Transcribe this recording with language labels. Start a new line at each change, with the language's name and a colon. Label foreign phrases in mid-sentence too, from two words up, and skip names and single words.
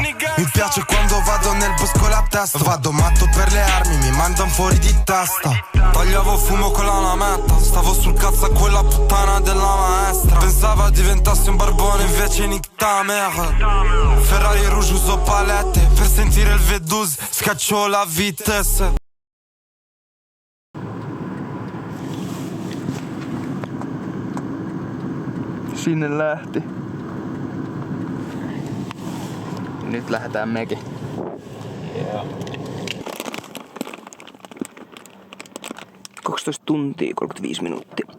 Italian: Mi piace quando vado nel bosco la testa. Vado matto per le armi, mi mandano fuori di testa. Tagliavo fumo con la lametta, stavo sul cazzo a quella puttana della maestra. Pensava diventassi un barbone, invece
French: nique ta mère.
Italian: Ferrari rouge uso palette, per sentire il V12 scaccio
French: la vitesse.
Finnish: Sinne lähti. Nyt lähdetään mekin. Joo. 12 tuntia 35 minuuttia.